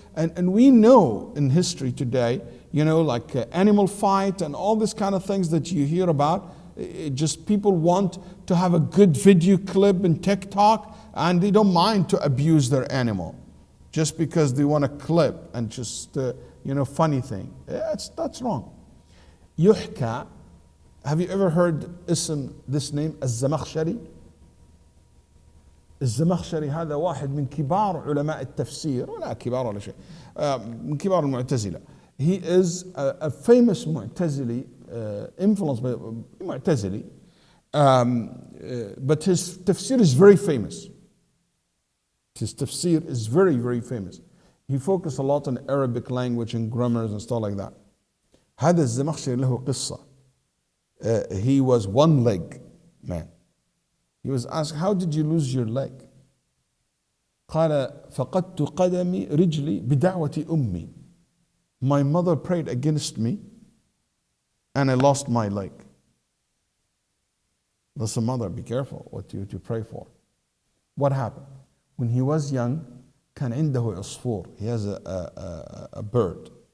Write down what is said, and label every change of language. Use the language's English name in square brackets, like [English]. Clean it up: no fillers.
[English] And we know in history today, like animal fight and all these kind of things that you hear about, just people want to have a good video clip in TikTok and they don't mind to abuse their animal just because they want a clip and just, funny thing. That's wrong. [Arabic] يحكى. [English] Have you ever heard this name, الزمخشري? [Arabic] الزمخشري هذا واحد من كبار علماء التفسير ولا كبار ولا شيء من كبار المعتزلة. [English] He is a famous Mu'tazili, influenced by Mu'tazili, but his tafsir is very famous. His tafsir is very, very famous. He focused a lot on Arabic language and grammars and stuff like that. [Arabic] هذا الزمخشري له قصة. [English] He was one leg man. He was asked, how did you lose your leg? [Arabic] قال فقدت قدمي رجلي بدعوة أمي. [English] My mother prayed against me and I lost my leg. Listen, mother, be careful what you pray for. What happened? When he was young, [Arabic] كان عنده عصفور. [English] He has a bird.